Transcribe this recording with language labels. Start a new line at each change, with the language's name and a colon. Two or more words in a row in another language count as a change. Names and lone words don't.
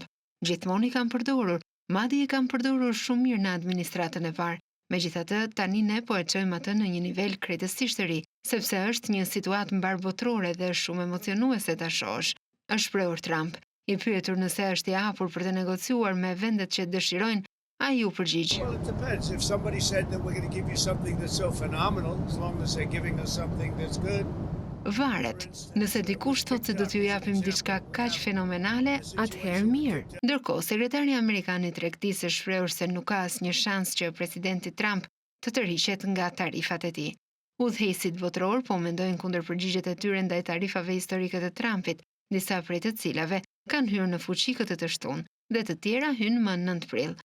Albanian: Gjithmonë i kam përdorur, madje e kam përdorur shumë mirë në administratën e parë. Megjithatë, tani ne po e çojmë atë në një nivel krejtësisht të ri, sepse është një situatë mbarbotrore dhe shumë emocionuese ta shohësh, është shprehur Trump. I pyetur nëse është i hapur për të negociuar me vendet që dëshirojnë, ai u përgjigj.
English: Well, it depends. If somebody said that we're going to give you something that's so phenomenal, as long as they're giving us something that's good.
Albanian: Varet, nëse dikush thotë se do t'ju japim diçka kaq fenomenale, atëherë mirë. Ndërkohë, sekretari amerikan i tregtisë është shprehur se nuk ka asnjë shans që presidenti Trump të tërhiqet nga tarifat e tij. Udhëheqësit botror po mendojnë kundër përgjigjet e tyre ndaj tarifave historike të Trumpit, disa prej të cilave kanë hyrë në fuqi këtë të shtunë, dhe të tjera hynë më 9 prill.